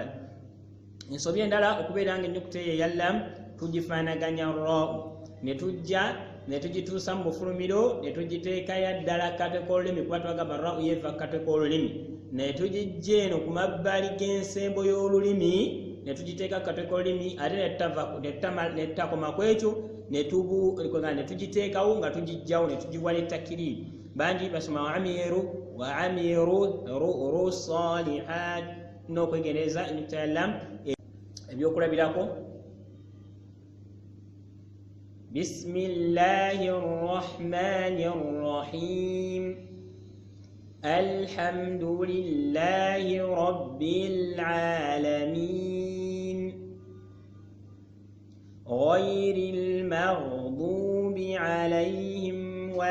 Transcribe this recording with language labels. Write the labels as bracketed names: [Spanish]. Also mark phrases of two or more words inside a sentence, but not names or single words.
[Ganda] Ensobi endala okubeera nga ennyukuta eyo eya lam tugifaanaganya ra ne tugituusa mu bufulumiro ne tugiteekayo ddala kate k'olulimi kuba twagamba ra yeeva kate k'olulimi ne tugijja eno ku mabbali g'ensembo y'olulimi ne tugiteeka kate k'olulimi ate ne tutakoma ku ekyo ne tugiteekawo nga tugijjawo ne tugiwa n'ettakiriri. Bangi basoma [Arabic] وعملوا الصالحات [Ganda] n'okwegendereza ennyukuta ya lam ebyokulabirako [Arabic] بسم الله الرحمن الرحيم الحمد لله رب العالمين غير المغضوب عليهم